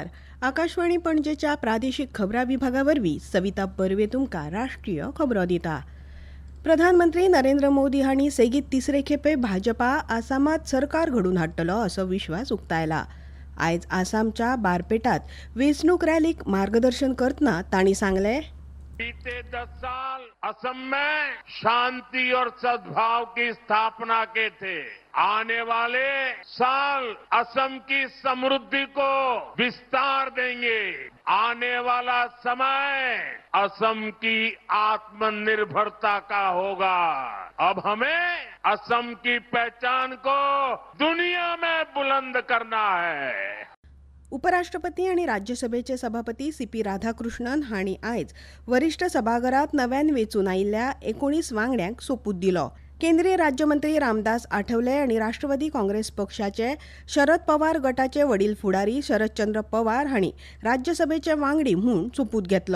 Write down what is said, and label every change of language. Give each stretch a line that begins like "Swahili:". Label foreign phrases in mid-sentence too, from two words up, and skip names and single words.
Konkani: आकाशवाणी पणजेच्या प्रादेशिक खबरां विभागावरवीं सविता बर्वे तुमकां राष्ट्रीय खबरो दिता. प्रधानमंत्री नरेंद्र मोदी हांणी सेगीत तिसरे खेपे भाजपा आसामात सरकार घडून हाडटलो असो विश्वास उक्तायला. आयज आसामच्या बारपेटात वेंचणूक रॅलीक मार्गदर्शन करतना तांणी सांगलें,
Hindi: बीते 10 साल असम में शांति और सद्भाव की स्थापना के थे। आने वाले साल असम की समृद्धि को विस्तार देंगे। आने वाला समय असम की आत्मनिर्भरता का होगा। अब हमें असम की पहचान को दुनिया में बुलंद करना है।
Konkani: उपराष्ट्रपती आणि राज्यसभेचे सभापती सीपी राधाकृष्णन हांणी आयज वरिष्ठ सभाघरात नव्यान वेंचून आयिल्ल्या 19 वांगड्यांक सोपूत दिलो. केंद्रीय राज्यमंत्री रामदास आठवले आणि राष्ट्रवादी काँग्रेस पक्षाचे शरद पवार गटाचे वडील फुडारी शरदचंद्र पवार हांणी राज्यसभेचे वांगडी म्हूण सोपूत घेतलो.